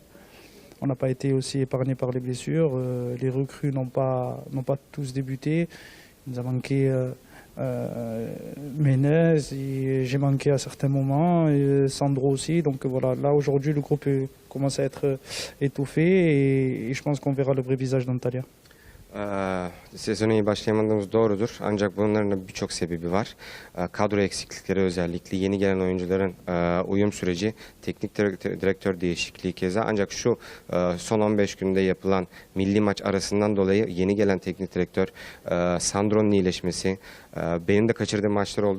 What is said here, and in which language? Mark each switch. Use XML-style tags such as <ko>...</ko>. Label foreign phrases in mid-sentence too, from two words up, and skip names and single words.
<fr>On n'a pas été aussi épargné par les blessures. Les recrues n'ont pas tous débuté. Il nous a manqué Menez, j'ai manqué à certains moments, et Sandro aussi. Donc voilà, là aujourd'hui le groupe commence à être étouffé et je pense qu'on verra le vrai visage d'Antalya.</fr> <tr>Sezona iyi başlayamadığımız doğrudur. Ancak bunların da birçok sebebi var. Kadro eksiklikleri özellikle, yeni gelen oyuncuların uyum süreci, teknik direktör değişikliği keza. Ancak şu son 15 günde yapılan milli maç arasından dolayı yeni gelen teknik direktör Sandro'nun iyileşmesi, benim de kaçırdığım maçlar oldu.</tr>